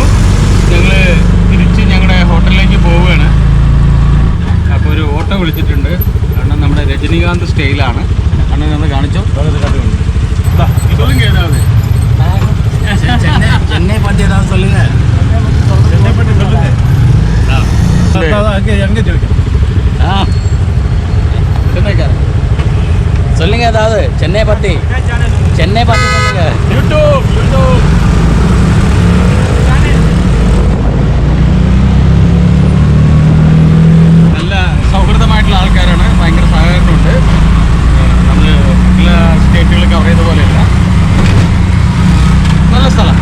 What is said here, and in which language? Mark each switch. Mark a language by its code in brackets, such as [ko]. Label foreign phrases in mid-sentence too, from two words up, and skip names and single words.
[ml] ഞങ്ങൾ തിരിച്ച് ഞങ്ങളുടെ ഹോട്ടലിലേക്ക് പോവുകയാണ്. അപ്പോൾ ഒരു ഓട്ടോ വിളിച്ചിട്ടുണ്ട്. കാരണം നമ്മുടെ രജനീകാന്ത് സ്റ്റൈലാണ്. അണ്ണൻ ഒന്ന് കാണിച്ചോ. ചെന്നൈ പറ്റി ഏതാ சொல்லுங்க. [ta] சென்னை பற்றி சொல்லுங்க. எங்க ചോദിക്കാം. சென்னைக்காரன் சொல்லுங்க. ஏதாவது சென்னை பற்றி சொல்லுங்க. யூடியூப் [ml] നല്ല സൗഹൃദമായിട്ടുള്ള ആൾക്കാരാണ്, ഭയങ്കര സഹകരണമുണ്ട്. നമ്മൾ എല്ലാ സ്റ്റേറ്റുകളും കവർ ചെയ്ത പോലെയല്ല, നല്ല സ്ഥലം.